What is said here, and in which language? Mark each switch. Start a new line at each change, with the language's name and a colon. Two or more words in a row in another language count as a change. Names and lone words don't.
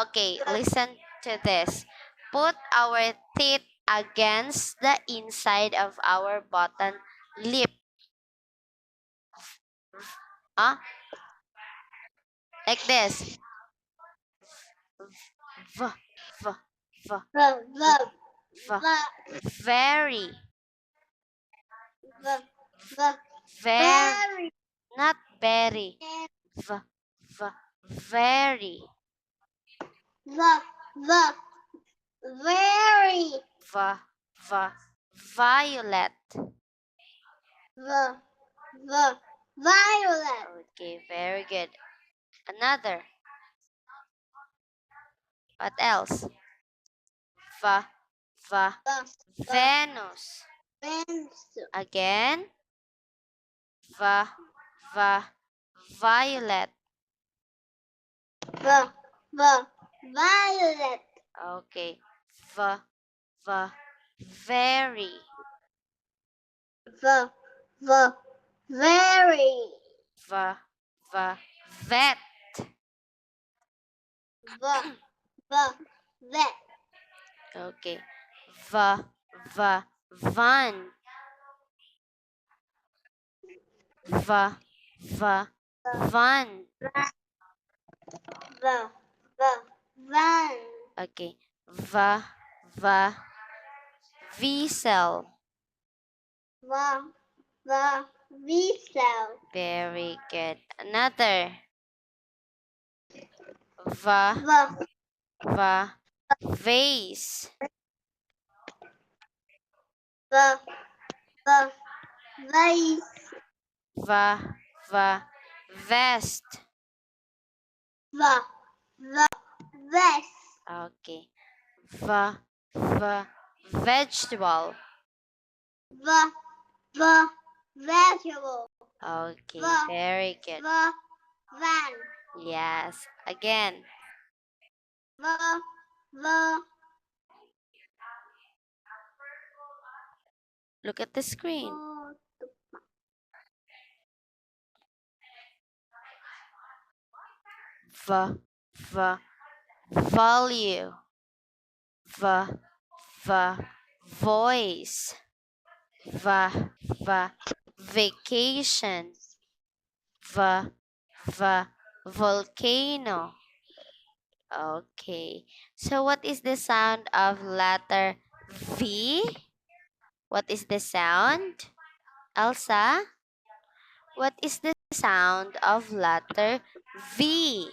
English: Okay, listen to this. Put our teeth against the inside of our bottom lip. Huh? Like this. V, v, v, ba, ba, v. ba, Very, ba, ba. very, Very, not very. V, v, very. ba, ba, very. V, v, violet. Ba, ba, violet. Okay, very good. Another. What else? V, v, Ba, Venus. pencil. Again. V, v, violet. Ba, ba, violet. Okay. V, v, very. Ba, ba, very. V, v, vet. Ba, ba, vet. Okay. V, v, van. V, v, van. Ba, ba, van. Okay. V, v, vessel. Ba, ba, vessel. Very good. Another. V, Ba, v, vase. ba, ba, vase. V, v, vest. Ba, ba, vest. Okay. V, v, vegetable. Ba, ba, vegetable. Okay, Va. very good. Ba, van. Yes. Again. Ba, ba, Look at the screen. V, v, value. V, v, voice. V, v, vacation. V, v, volcano. Okay. So what is the sound of letter V? What is the sound? Elsa? What is the sound of letter V?